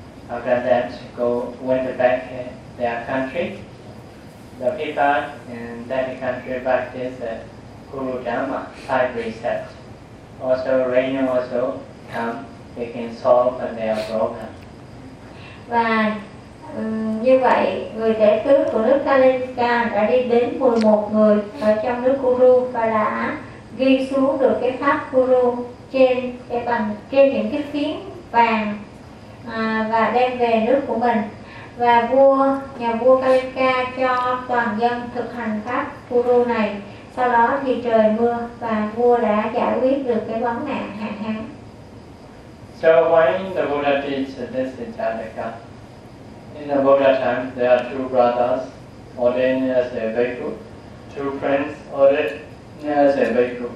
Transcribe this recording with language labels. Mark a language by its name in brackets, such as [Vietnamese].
[English] After that went back to their country. The people in that country practice the Guru Dhamma, five precepts. Also, rain also come, they can solve their problem. [Vietnamese] Và như vậy, người tể tướng của nước Kalinga đã đi đến 11 người ở trong nước Guru và đã ghi xuống được cái pháp Guru trên những cái phiến vàng và đem về nước của mình. Và nhà vua Kalinga cho toàn dân thực hành pháp Guru này. Sau đó thì trời mưa và vua đã giải quyết được cái vấn nạn hạn hán. [English] So when the Buddha teaches this in Jataka, in the Buddha time there are two brothers ordained as a bhikkhu, two friends ordained as a bhikkhu.